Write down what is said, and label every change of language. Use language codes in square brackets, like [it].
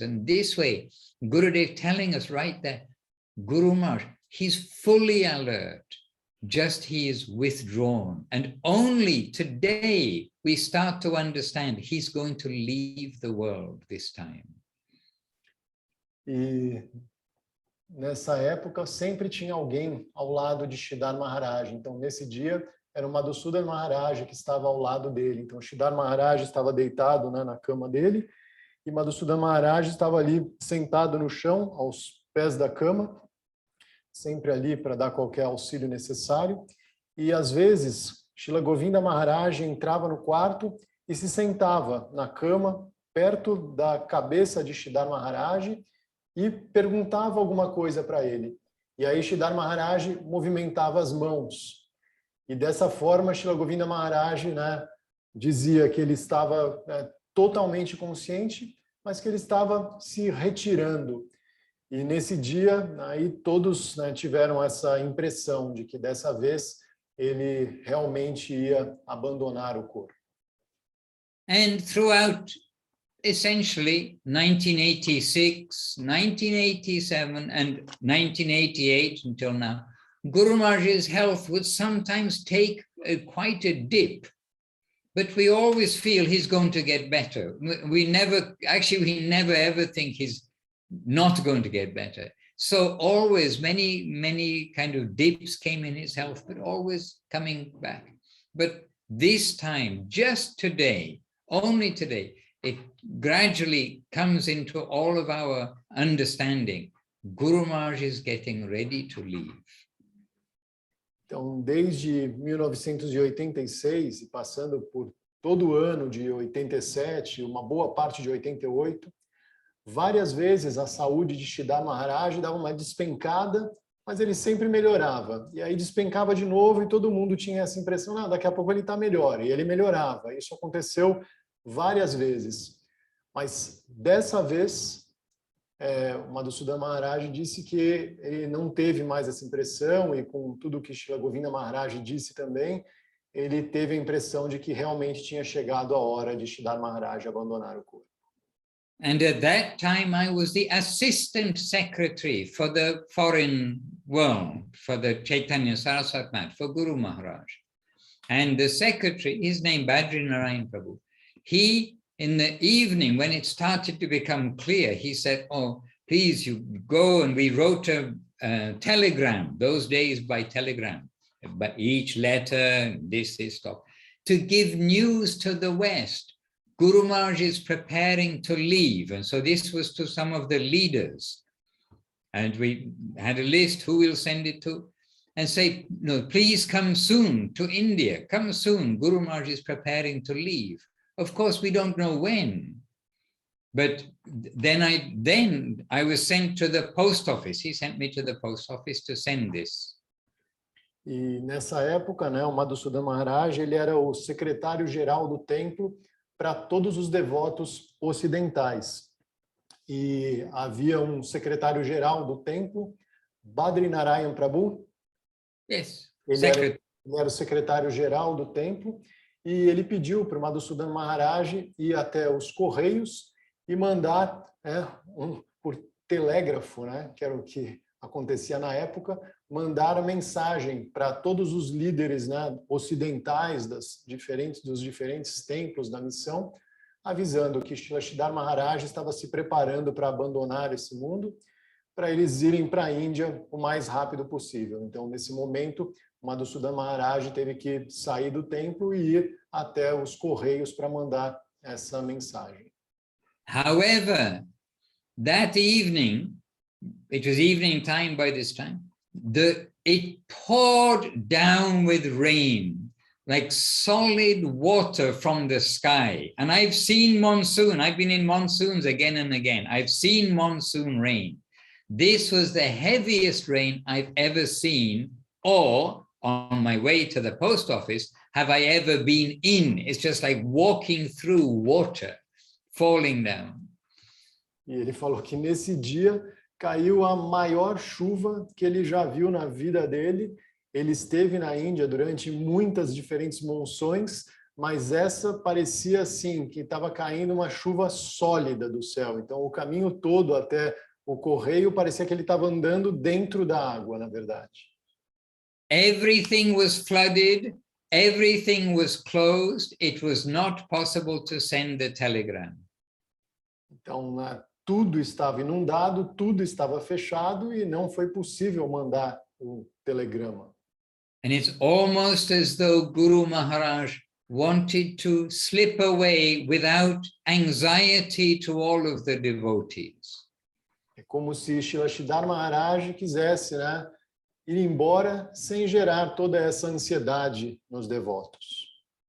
[en] And this way, Gurudev telling us right there, Guru Maharaj, he's fully alert. Just he is withdrawn. And only today we start to understand he's going to leave the world this time. [pt] E nessa época sempre tinha alguém ao lado de Sridhar Maharaj. Então nesse dia era o Madhusudan Maharaj que estava ao lado dele. Então Sridhar Maharaj estava deitado, né, na cama dele e Madhusudan Maharaj estava ali sentado no chão, aos pés da cama, sempre ali para dar qualquer auxílio necessário. E às vezes, Srila Govinda Maharaj entrava no quarto e se sentava na cama, perto da cabeça de Sridhar Maharaj e perguntava alguma coisa para ele. E aí Sridhar Maharaj movimentava as mãos. E dessa forma, Srila Govinda Maharaj, né, dizia que ele estava totalmente consciente, mas que ele estava se retirando. E nesse dia, aí todos, né, tiveram essa impressão de que dessa vez ele realmente ia abandonar o corpo. [en] And throughout essentially 1986, 1987 and 1988 until now, Guru Maharaj's health would sometimes take quite a dip, but we always feel he's going to get better. We never ever think he's not going to get better. So always many kind of dips came in his health, but always coming back. But this time, just today, only today, it gradually comes into all of our understanding Guru Maharaj is getting ready to leave. [pt] Então, desde 1986 e passando por todo o ano de 87, uma boa parte de 88, várias vezes a saúde de Siddhartha Maharaj dava uma despencada, mas ele sempre melhorava. E aí despencava de novo e todo mundo tinha essa impressão, ah, daqui a pouco ele está melhor. E ele melhorava. Isso aconteceu várias vezes. Mas dessa vez, o Madhusudana Maharaj disse que ele não teve mais essa impressão, e com tudo que Srila Govinda Maharaj disse também, ele teve a impressão de que realmente tinha chegado a hora de Siddhartha Maharaj abandonar o corpo. [en] And at that time, I was the assistant secretary for the foreign world, for the Chaitanya Saraswati Math, for Guru Maharaj. And the secretary, his name Badri Narayan Prabhu, he, in the evening, when it started to become clear, he said, oh, please, you go, and we wrote a telegram, those days by telegram, but each letter, this, stuff, to give news to the West. Guru Maharaj is preparing to leave. And so this was to some of the leaders. And we had a list who we'll send it to, and say, no, please come soon to India, come soon. Guru Maharaj is preparing to leave. Of course, we don't know when. But then I was sent to the post office. He sent me to the post office to send this. [pt] E nessa época, né, o Madhusudana Maharaj, ele era o secretário-geral do templo para todos os devotos ocidentais. E havia um secretário-geral do templo, Badri Narayan Prabhu. [en] Yes. [pt] Ele era o secretário-geral do templo, e ele pediu para o Madhusudana Maharaj ir até os Correios e mandar por telégrafo, né, que era o que acontecia na época, mandar a mensagem para todos os líderes, né, ocidentais dos diferentes templos da missão, avisando que Srila Siddhartha Maharaj estava se preparando para abandonar esse mundo, para eles irem para a Índia o mais rápido possível. Então, nesse momento, o Madhusudana Maharaj teve que sair do templo e ir até os Correios para mandar essa mensagem. [en] However, that evening, it was evening time by this time, it poured down with rain, like solid water from the sky. And I've seen monsoon, I've been in monsoons again and again. I've seen monsoon rain. This was the heaviest rain I've ever seen, or on my way to the post office, have I ever been in. It's just like walking through water, falling down. [pt] E ele falou que nesse dia caiu a maior chuva que ele já viu na vida dele. Ele esteve na Índia durante muitas diferentes monções, mas essa parecia assim, que estava caindo uma chuva sólida do céu. Então, o caminho todo até o correio parecia que ele estava andando dentro da água, na verdade. [en] Everything was flooded, everything was closed. It was not possible to send the telegram. [pt] Então, tudo estava inundado, tudo estava fechado e não foi possível mandar o telegrama. [en] And it's almost as though Guru Maharaj wanted to slip away without anxiety to all of the devotees. [pt] É como se Srila Siddhartha Maharaj quisesse, né, ir embora sem gerar toda essa ansiedade nos devotos.